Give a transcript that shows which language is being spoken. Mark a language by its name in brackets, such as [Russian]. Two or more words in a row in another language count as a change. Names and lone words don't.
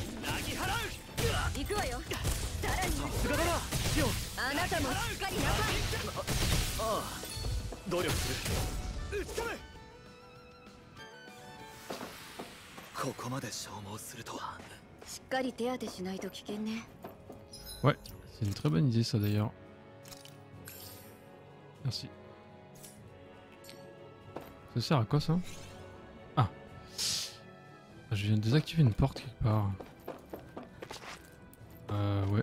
[Japanese] 行くわよ。さらに。さすがだな。シオン。あなたもしっかりなさい。ああ、努力する。打ち込め。ここまで消耗するとは。しっかり手当てしないと危険ね。 [French] Ouais, c'est une très bonne idée ça d'ailleurs. Merci. Ça sert à quoi ça? Ah. Je viens de désactiver une porte quelque part. Ouais.